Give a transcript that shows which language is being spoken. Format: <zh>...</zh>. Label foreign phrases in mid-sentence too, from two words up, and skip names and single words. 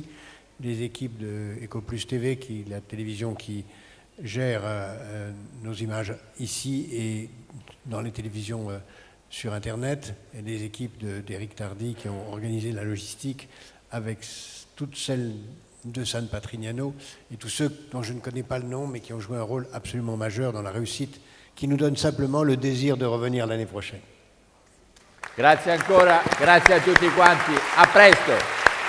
<fr>Les équipes de EcoPlus TV, la télévision qui gère nos images ici et dans les télévisions sur Internet, et les équipes d'Éric Tardy qui ont organisé la logistique avec toutes celles de San Patrignano et tous ceux dont je ne connais pas le nom mais qui ont joué un rôle absolument majeur dans la réussite, qui nous donne simplement le désir de revenir l'année prochaine.</fr> <it>Grazie ancora, grazie a tutti quanti, a presto!</it>